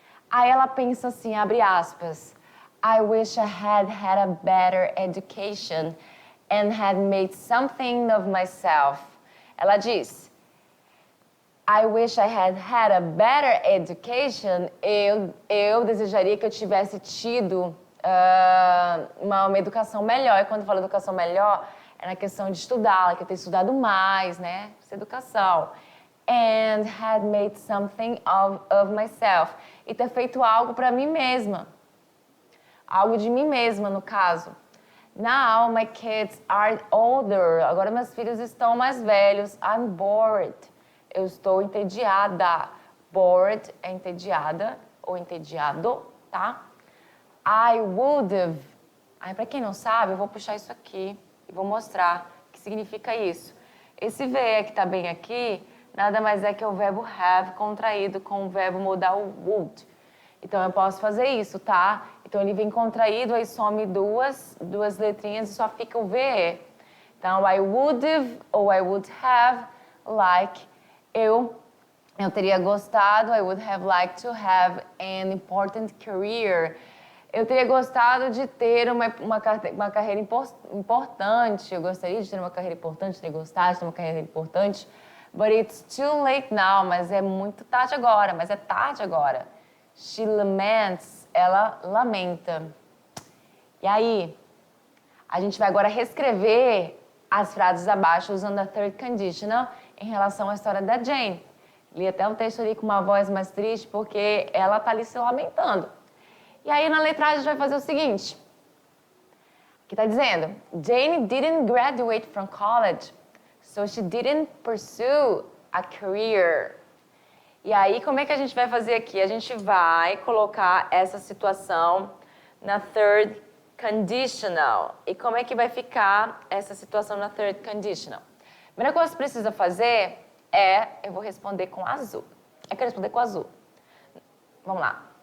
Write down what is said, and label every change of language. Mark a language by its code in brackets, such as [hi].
[pt] Aí ela pensa assim, abre aspas, [en] I wish I had a better education and had made something of myself. [pt] Ela diz, [en] I wish I had a better education. [pt] Eu desejaria que eu tivesse tido uma educação melhor. E quando eu falo educação melhor, é na questão de estudar, que eu tenho estudado mais, né? Essa educação. [en] And had made something of myself. [pt] E ter feito algo para mim mesma. Algo de mim mesma, no caso. [en] Now my kids are older. [pt] Agora meus filhos estão mais velhos. [en] I'm bored. [pt] Eu estou entediada. Bored é entediada ou entediado, tá? [en] I would have. [pt] Aí, para quem não sabe, eu vou puxar isso aqui e vou mostrar o que significa isso. Esse V que está bem aqui, nada mais é que o verbo have contraído com o verbo modal would. Então, eu posso fazer isso, tá? Então, ele vem contraído, aí some duas letrinhas e só fica o VE. [en] Então, I would have ou I would have like. [pt] Eu teria gostado, [en] I would have liked to have an important career. [pt] Eu teria gostado de ter uma carreira importante. Eu gostaria de ter uma carreira importante, teria gostado de ter uma carreira importante. [en] But it's too late now. [pt] Mas é muito tarde agora. Mas é tarde agora. [en] She laments. [pt] Ela lamenta. E aí, a gente vai agora reescrever as frases abaixo usando a third conditional em relação à história da Jane. Li até um texto ali com uma voz mais triste porque ela tá ali se lamentando. E aí, na letragem, a gente vai fazer o seguinte. Aqui tá dizendo, [en] Jane didn't graduate from college, so she didn't pursue a career. [pt] E aí, como é que a gente vai fazer aqui? A gente vai colocar essa situação na third conditional. E como é que vai ficar essa situação na third conditional? A primeira coisa que você precisa fazer eu vou responder com azul. Eu quero responder com azul. Vamos lá.